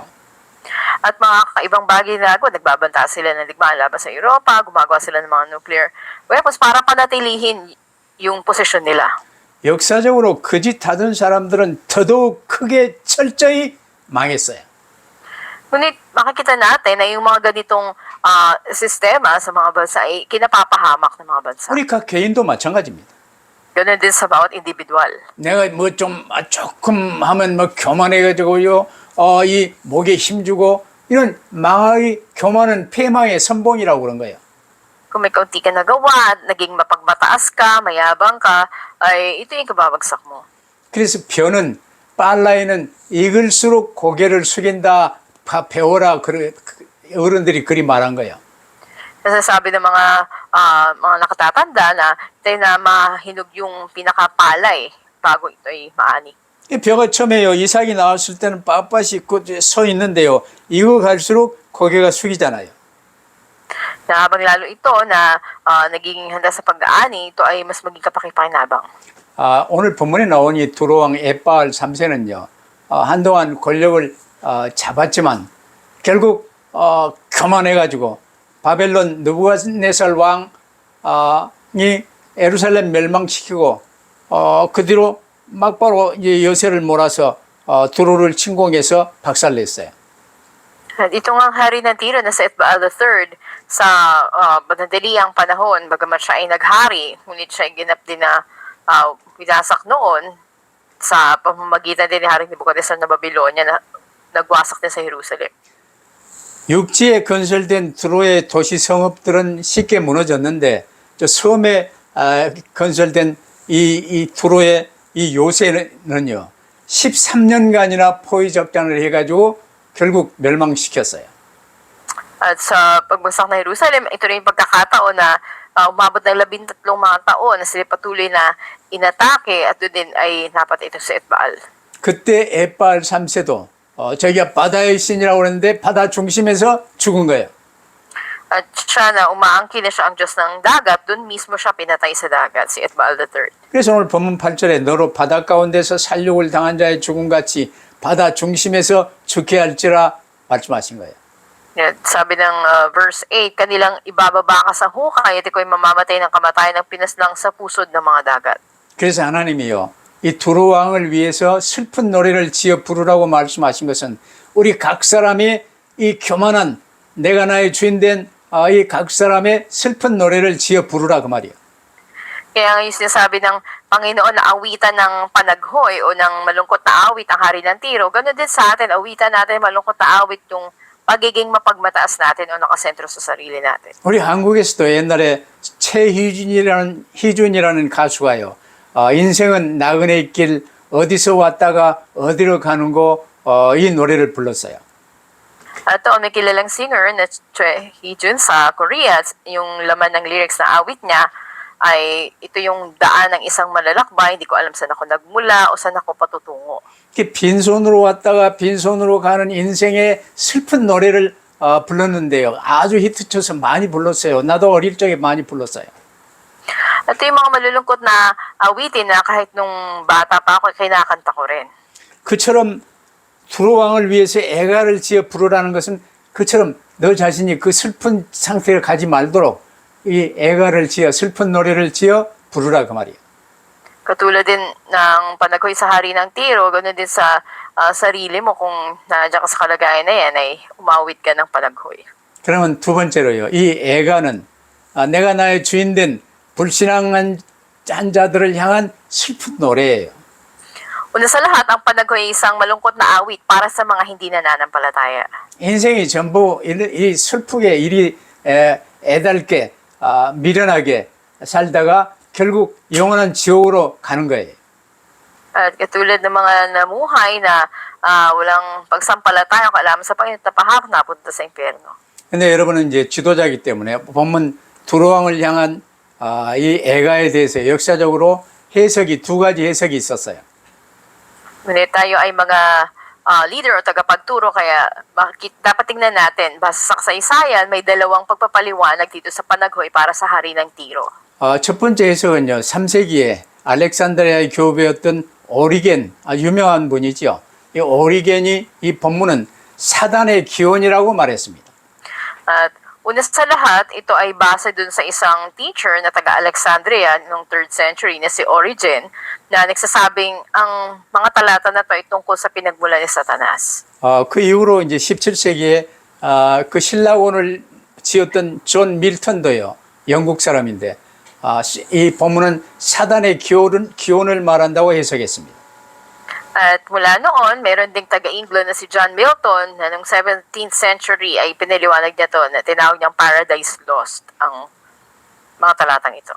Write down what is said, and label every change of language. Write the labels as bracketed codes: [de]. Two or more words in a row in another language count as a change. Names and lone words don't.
[tl] At mga kakaibang bagay na nagbabanta sila ng digmaan laban sa Europa, gumagawa sila ng mga [en] nuclear weapons [tl] para panatilihin yung posisyon nila. [ko] 역사적으로 그 짓 하던 사람들은 더더욱 크게 철저히 망했어요. [tl] Ngunit makikita natin na yung mga ganitong sistema sa mga bansa ay kinapapahamak ng mga bansa. [ko] 우리 각 개인도 마찬가지입니다. [tl] Ganun din sa bawat individual. [ko] 내가 뭐 좀 조금 하면 뭐 교만해가지고요, 이 목에 힘주고 이런 망의 교만은 패망의 선봉이라고 그런 거예요. [tl] Kung may kaunti ka nagawa at naging mapagbataas ka, mayabang ka, ay ito yung kababagsak mo. [ko] 그래서 변은 빨라에는 익을수록 고개를 숙인다. 배워라. 어른들이 그리 말한 거예요. [tl] Nasasabi ng mga nakatatanda na tayo na mahinog yung pinakapalay bago ito ay maani. [ko] 이 벼가 처음에요, 이삭이 나왔을 때는 빳빳이 서 있는데요, 이거 갈수록 고개가 숙이잖아요. [tl] Na habang lalo ito na naging handa sa pagdaani, ito ay mas maging kapakipakinabang. [ko] 오늘 본문에 나온 이 두로왕 에바알 3세는요, 한동안 권력을 잡았지만 결국 교만해가지고 바벨론 느부갓네살 왕이 예루살렘 멸망시키고 그 뒤로 막바로 이제 여세를 몰아서 두로를 침공해서 박살냈어요. [tl] At ito nga ang hari ng Tiro na sa Etbaal III sa madaliang panahon, bagamat siya ay naghari, ngunit siya ay ginap din na winasak noon sa pamamagitan din ni Haring Nebuchadnezzar na Babylonia na nagwasak din sa Jerusalem. [ko] 육지에 건설된 두로의 도시 성읍들은 쉽게 무너졌는데 저 섬에 건설된 이 두로의 이 요새는요 13년간이나 포위 작전을 해가지고 결국 멸망시켰어요. [tl] At sa pagbagsak ng Jerusalem, ito rin yung pagkakataon na umabot ng 13 mga taon na sila patuloy na inatake at doon din ay napatay ito sa Etbaal. [ko] 그때 에빨 3세도 저기가 바다의 신이라고 그러는데 바다 중심에서 죽은 거예요. [tl] At siya na umaangkin na siya ang Diyos ng dagat, dun mismo siya pinatay sa dagat, si Etbaal III. [ko] 그래서 오늘 본문 8절에 너로 바다 가운데서 살육을 당한 자의 죽음같이 바다 중심에서 죽게 할지라 말씀하신 거예요. [tl] Sabi ng verse 8, kanilang ibababa ka sa hukay at ikaw ay mamamatay ng kamatayan ng pinaslang sa pusod ng mga dagat. [ko] 그래서 하나님이요, 이 두로 왕을 위해서 슬픈 노래를 지어 부르라고 말씀하신 것은 우리 각 사람이 이 교만한 내가 나의 주인 된 이 각 사람의 슬픈 노래를 지어 부르라 그 말이에요. [tl] Kaya yung sinasabi ng Panginoon na awitan ng panaghoy o ng malungkot na awit ang hari ng Tiro, ganoon din sa atin, awitan natin malungkot na awit yung pagiging mapagmataas natin o nakasentro sa sarili natin. [ko] 우리 한국에서도 옛날에 희준이라는 가수가요. 인생은 나그네 길 어디서 왔다가 어디로 가는 거 이 노래를 불렀어요. [tl] At may kilalang singer na Choi Hee-jun sa Korea, yung laman ng lyrics na awit niya ay ito yung daan ng isang malalakbay, hindi ko alam saan ako nagmula o saan ako patutungo. [ko] 빈손으로 왔다가 빈손으로 가는 인생의 슬픈 노래를 불렀는데요. 아주 히트쳐서 많이 불렀어요. 나도 어릴 적에 많이 불렀어요. [tl] At yung mga malulungkot na awitin na kahit nung bata pa ako, kinakanta ko rin. [ko] 그처럼 두로 왕을 위해서 애가를 지어 부르라는 것은 그처럼 너 자신이 그 슬픈 상태를 가지 말도록 이 애가를 지어 슬픈 노래를 지어 부르라 그 말이에요. [tl] Katulad din ng panaghoy sa hari ng Tiro, ganoon din sa sarili mo kung nandiyan ka sa kalagayan na yan ay umawit ka ng panaghoy. [ko] 그러면 두 번째로요. 이 애가는 내가 나의 주인 된 불신앙한 자들을 향한 슬픈 노래예요. [tl] Una sa lahat, ang panaghoy ay isang malungkot na awit para sa mga hindi nananampalataya. [ko] 인생이 전부 이 슬프게 이리 애달게 미련하게 살다가 결국 영원한 지옥으로 가는 거예요. [tl] At katulad ng mga namuhay na walang pagsampalataya o kaalaman sa Panginoon, tapahak na punta sa impyerno. [ko] 근데 여러분은 이제 지도자이기 때문에 본문 두로왕을 향한 이 애가에 대해서 역사적으로 해석이 두 가지 해석이 있었어요. [tl] Ngunit tayo ay mga leader o tagapagturo, kaya dapat tingnan natin, basta sa kasaysayan, may dalawang pagpapaliwanag dito sa panaghoy para sa hari ng Tiro. [ko] 첫 번째 해석은요, 3세기에 알렉산드리아의 교배였던 오리겐, 유명한 분이죠. 이 오리겐이 이 본문은 사단의 기원이라고 말했습니다. [tl] At una sa lahat, ito ay base dun sa isang teacher na taga-Alexandria noong [en] 3rd century [tl] na si Origen, na nagsasabing ang mga talata na ito ay tungkol sa pinagmulan ni Satanas. [ko] 그 이후로 이제 17세기에 그 신라원을 지었던 존 밀턴도요, 영국 사람인데, 이 본문은 사단의 기원을 말한다고 해석했습니다. [tl] At mula noon, meron ding taga-England na si John Milton na noong [en] 17th century [tl] ay pinaliwanag niya to na tinawag niyang Paradise Lost ang mga talatang ito.